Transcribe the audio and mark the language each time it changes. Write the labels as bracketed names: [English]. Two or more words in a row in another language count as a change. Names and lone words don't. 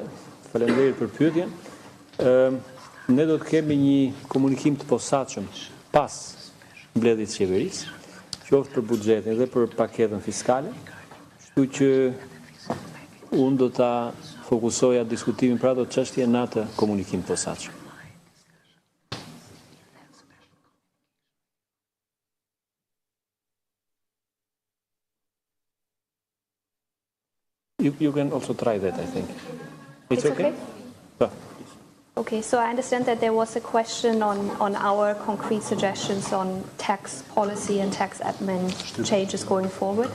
[Albanian] Faleminderit për pyetjen. Ne do të kemi një komunikim të posaçëm pas mbledhjes së qeverisë, qoftë për buxhetin dhe për paketën fiskale, kështu që unë do ta fokusoja diskutimin për ato çështje në atë komunikim të posaçëm. [English] You can also try that, I think. It's okay? Okay, so I understand that there was a question on our concrete suggestions on tax policy and tax admin changes going forward.